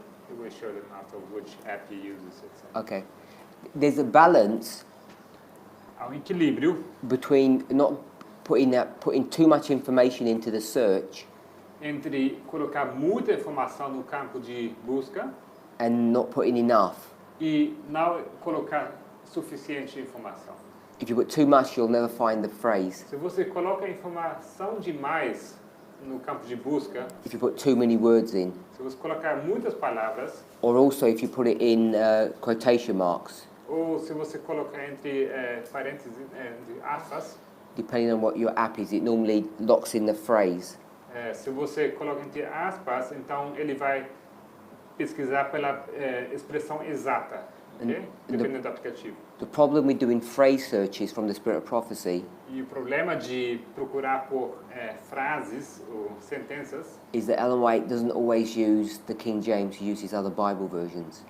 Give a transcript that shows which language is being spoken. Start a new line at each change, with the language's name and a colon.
English: You will show them after which app he uses it. Okay. There's a balance
Portuguese: Há um equilíbrio
English: between not putting too much information into the search
Portuguese: entre colocar muita informação no campo de busca
English: and not putting enough.
Portuguese: e não colocar suficiente informação.
English: If you put too much, you'll never find the phrase.
Portuguese: Se você coloca informação demais no campo de busca,
English: If you put too many words in,
Portuguese: se você colocar muitas palavras,
English: or also if you put it in quotation marks,
Portuguese: ou se você colocar entre parênteses, entre aspas,
English: depending on what your app is, it normally locks in the phrase.
Portuguese: se você coloca entre aspas, então ele vai pesquisar pela expressão exata, ok? Dependendo do aplicativo.
English: The problem with doing phrase searches from the Spirit of Prophecy
Portuguese: E o problema de procurar por frases ou sentenças
English: is that Ellen White doesn't always use the King James, he uses other Bible versions.